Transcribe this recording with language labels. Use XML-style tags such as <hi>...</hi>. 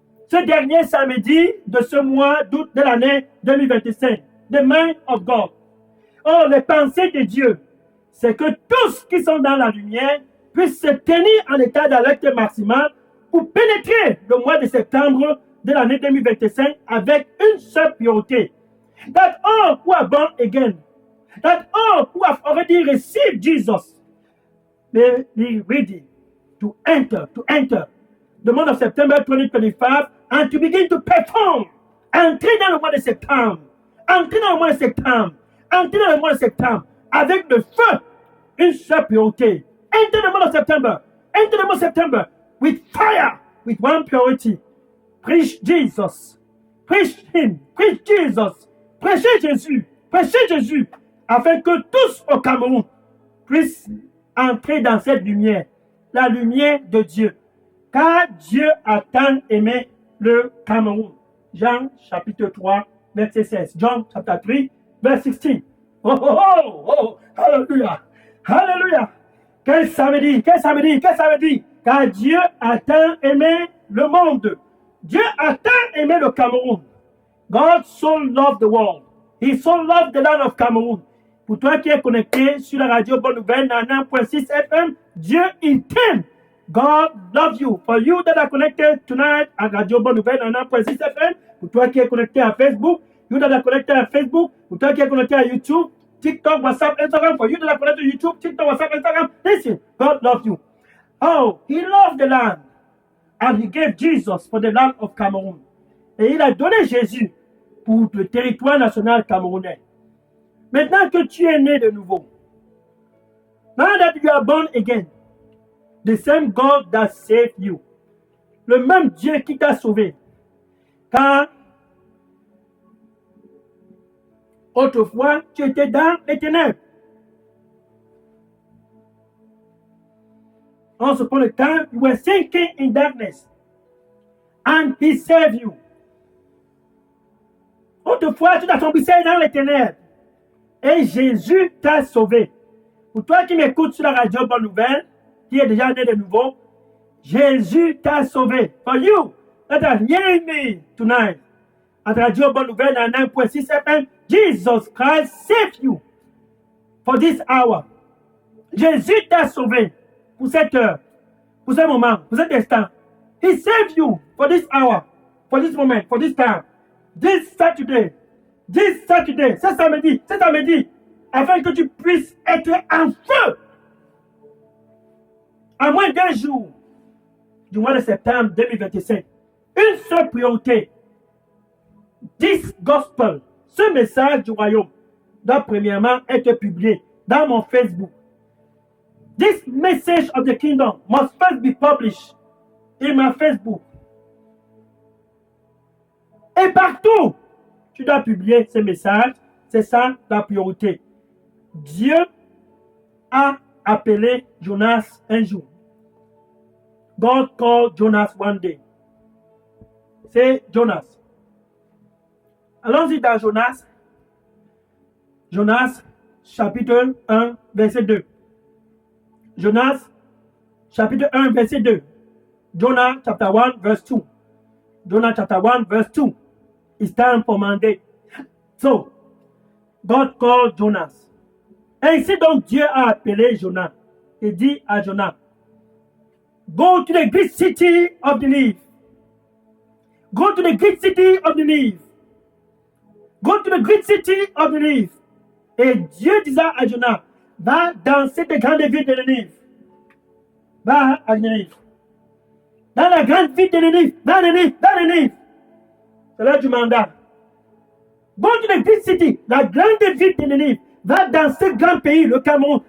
<fr>Ce dernier samedi de ce mois d'août de l'année 2025.</fr> <en>The mind of God.</en> <fr>Oh, les pensées de Dieu, c'est que tous qui sont dans la lumière puissent se tenir en état d'alerte maximale pour pénétrer le mois de septembre de l'année 2025 avec une seule priorité.</fr> <en>That all who are born again, that all who have already received Jesus, may be ready to enter the month of September 2025 and to begin to perform.</en> <fr>Entrer dans le mois de septembre. Entrer dans le mois de septembre. Entrer dans le mois de septembre avec le feu, une seule priorité.</fr> <en>Enter the month of September. Enter the month of September with fire, with one priority. Preach Jesus. Preach Him. Preach Jesus.</en> <fr>Prêchez Jésus. Prêchez Jésus. Afin que tous au Cameroun puissent entrer dans cette lumière. La lumière de Dieu. Car Dieu a tant aimé le Cameroun. Jean chapitre 3, verset 16.</fr> <en>John chapter 3, verse 16. Oh, oh, oh, oh, hallelujah. Hallelujah.</en> <fr>Quel samedi, quel samedi, quel samedi. Car Dieu a tant aimé le monde. Dieu a tant aimé le Cameroun.</fr> <en>God so loved the world. He so loved the land of Cameroon.</en> <fr>Pour toi qui es connecté sur la radio Bonne Nouvelle 99.6 FM, Dieu il t'aime.</fr> <en>God loves you. For you that are connected tonight à Radio Bonne Nouvelle 99.6 FM,</en> <fr>pour toi qui es connecté à Facebook,</fr> <en>you that are connected à Facebook,</en> <fr>pour toi qui es connecté à YouTube, TikTok, WhatsApp, Instagram,</fr> <en>for you that are connected to YouTube, TikTok, WhatsApp, Instagram, listen, God loves you. Oh, He loved the land. And He gave Jesus for the land of Cameroon.</en> <fr>Et il a donné Jésus pour le territoire national camerounais. Maintenant que tu es né de nouveau,</fr> <en>now that you are born again, the same God that saved you,</en> <fr>le même Dieu qui t'a sauvé, car autrefois tu étais dans les ténèbres.</fr> <en>Once upon a time, you were sinking in darkness, and He saved you.</en> <fr>Autrefois, tu t'as tombé dans les ténèbres, et Jésus t'a sauvé. Pour toi qui m'écoutes sur la radio Bonne Nouvelle, qui est déjà né de nouveau, Jésus t'a sauvé.</fr> <en>For you that are hearing me tonight, at radio Bonne Nouvelle 99.6 FM, Jesus Christ saved you for this hour.</en> <fr>Jésus t'a sauvé pour cette heure, pour ce moment, pour cet instant.</fr> <en>He saved you for this hour, for this moment, for this time. This Saturday,</en> <fr>ce samedi, afin que tu puisses être en feu. À moins d'un jour du mois de septembre 2025, une seule priorité.</fr> <en>This gospel,</en> <fr>ce message du royaume, doit premièrement être publié dans mon Facebook.</fr> <en>This message of the kingdom must first be published in my Facebook.</en> <fr>Et partout, tu dois publier ce message. C'est ça la priorité. Dieu a appelé Jonas un jour.</fr> <en>God called Jonas one day.</en> <fr>C'est Jonas. Allons-y dans Jonas. Jonas, chapitre 1, verset 2. Jonas, chapitre 1, verset 2.</fr> <en>Jonah, chapter 1, verse 2. Jonah, chapter 1, verse 2. It's time for Monday. So, God called Jonas.</en> <fr>Ainsi donc Dieu a appelé Jonas et dit à Jonas,</fr> <en>go to the great city of Nineveh. Go to the great city of Nineveh. Go to the great city of Nineveh.</en> <fr>Et Dieu disait à Jonas, va dans cette grande ville de Nineveh. Va à Nineveh. Dans la grande ville de Nineveh. Dans Nineveh. C'est l'heure du mandat.</fr> <en>Go to the great city,</en> <fr>la grande ville de Nineveh. Va dans ce grand pays, le Cameroun.</fr>